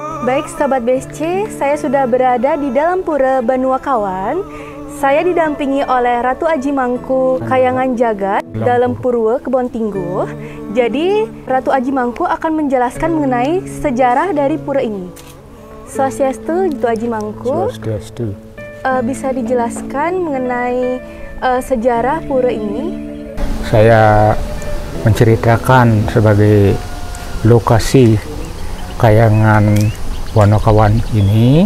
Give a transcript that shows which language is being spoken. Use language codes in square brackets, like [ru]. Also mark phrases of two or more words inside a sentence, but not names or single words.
[id] Baik Sobat BSC, saya sudah berada di dalam Pura Banuakawan. Saya didampingi oleh Ratu Aji Mangku Kayangan Jagat dalam Purwo Kebon Tingguh. Jadi Ratu Aji Mangku akan menjelaskan mengenai sejarah dari pura ini. Swastiastu, Ratu Aji Mangku. Swastiastu. Bisa dijelaskan mengenai sejarah pura ini? Saya menceritakan sebagai lokasi Kayangan Banuakawan ini.